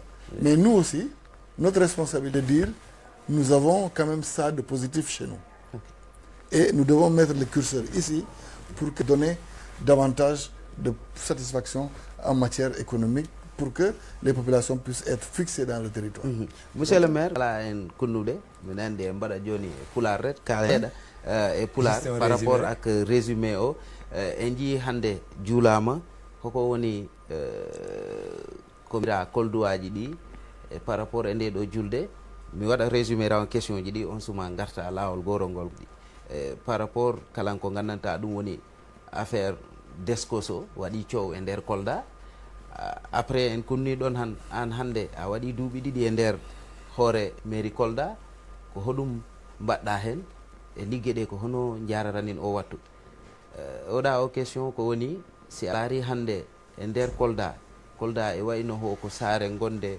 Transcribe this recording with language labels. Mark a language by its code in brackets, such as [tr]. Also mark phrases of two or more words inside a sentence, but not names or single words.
[fr] Mais nous aussi, notre responsabilité de dire, nous avons quand même ça de positif chez nous. Et nous devons mettre le curseur ici pour donner davantage de satisfaction en matière économique pour que les populations puissent être fixées dans le territoire. Monsieur le maire, voilà un [ff] kunnude, menande mbada joni pular ret kala et pular [fr] par rapport à résumé [ff] o enji hande julama koko woni ko mira kolduwaji di [fr] par rapport [ff] e nde do julde mi wada résumé raw question ji di on suma garta lawol gorongol [fr] par rapport [ff] kala ko gandanta dum woni affaire Descoso wadi ciow e nder Kolda. Après en kunni ɗon an hande a waɗi duuɓi ɗiɗi e nder hoore mairie Kolda ko hoɗum mbaɗɗa hen e ligge ɗe ko hono jararanin o wattu oɗa o question ko woni si a laari hande e nder Kolda e wayno ho ko saare gonde